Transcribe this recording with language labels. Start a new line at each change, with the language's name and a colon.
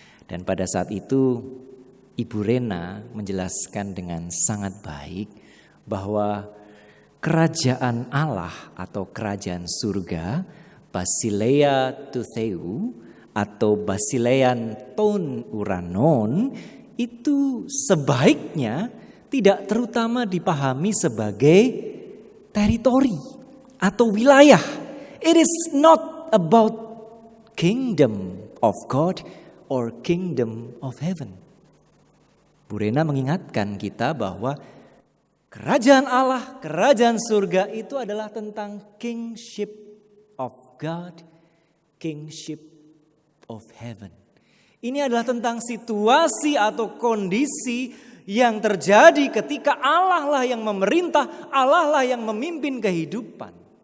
Indonesian: Dan pada saat itu Ibu Rena menjelaskan dengan sangat baik bahwa kerajaan Allah atau kerajaan surga, Basileia Tutheu atau Basilean ton uranon, itu sebaiknya tidak terutama dipahami sebagai teritori atau wilayah.
English: It is not about kingdom of God or kingdom of heaven.
Indonesian: Bu Rena mengingatkan kita bahwa kerajaan Allah, kerajaan surga itu adalah tentang
English: kingship of God, kingship of heaven.
Indonesian: Ini adalah tentang situasi atau kondisi yang terjadi ketika Allah lah yang memerintah, Allah lah yang memimpin kehidupan.